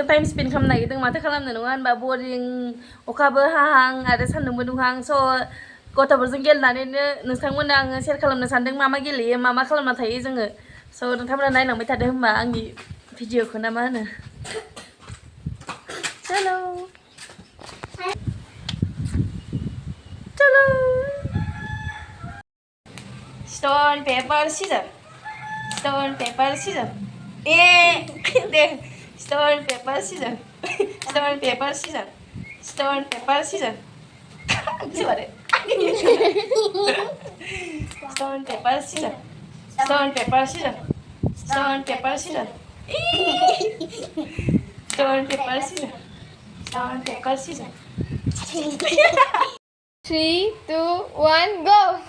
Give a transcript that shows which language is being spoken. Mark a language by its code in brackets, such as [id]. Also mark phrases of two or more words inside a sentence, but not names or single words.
[en] time spend [brx] खालामनो नागिरदों माथो खालामनो नङा होनबा बरिं अखाबो हाहां आरो सान्दुंबो दुंहां so गथ'फोरजों गेलेनानैनो नोंथांमोननो आङो शेयार खालामनो सानदों मा मा गेलेयो मा मा खालामना थायो जोङो so नोंथांमोना नायलांबाय थादो होनबा आंनि भिडिअखौ ना मा होनो [hi] चलो चलो [en] Stone, paper, scissors. Stone, paper, scissors. Stone, paper, scissors. Stone, paper, scissors. Stone, paper, scissors. Stone, paper, scissors. Stone, paper, scissors. Stone, paper, scissors. Stone, paper, scissors. Stone, paper, scissors. 3, 2, 1, go!